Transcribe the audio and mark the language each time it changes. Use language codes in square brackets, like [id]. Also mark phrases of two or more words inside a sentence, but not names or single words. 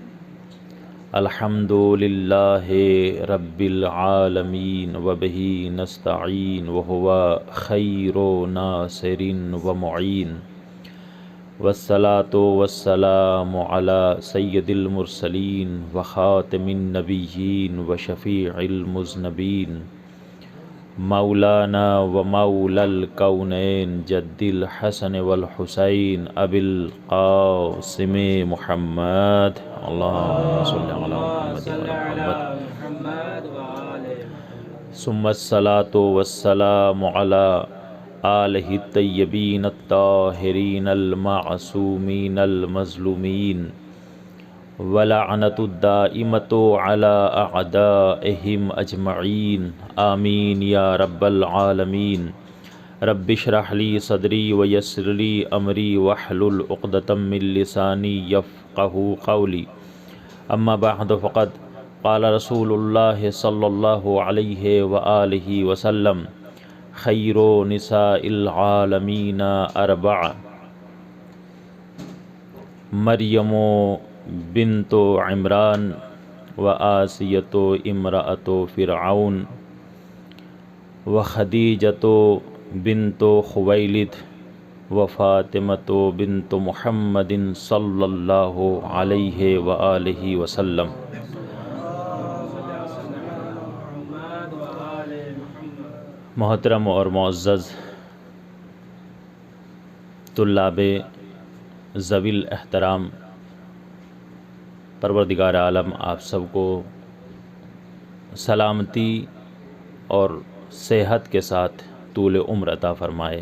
[ar] الحمد لله رب العالمين وبه نستعين وهو خير ناصر ومعين. والصلاة والسلام على سيد المرسلين وخاتم النبيين وشفيع المذنبين مولانا ومولى الكونين جد الحسن والحسين أبي القاسم محمد اللهم صل على محمد وآل محمد ثم الصلاة والسلام على آله الطيبين الطاهرين المعصومين المظلومين واللعنة الدائمة على أعدائهم أجمعين آمين يا رب العالمين. رب اشرح لي صدري ويسر لي أمري واحلل عقدة من لساني يفقهوا قولي. أما بعد فقد قال رسول الله صلى الله عليه وآله وسلم خير نساء العالمين أربع مريم بنت عمران وآسية امرأة فرعون وخديجة بنت خويلد وفاطمة بنت محمد صلى الله عليه وآله وسلم. [hi] मोहतरम और मुअज़्ज़ज़ तुल्लाबे ज़विल एहतराम, परवरदिगार आलम आप सबको सलामती और सेहत के साथ तूल उम्र अता फ़रमाए।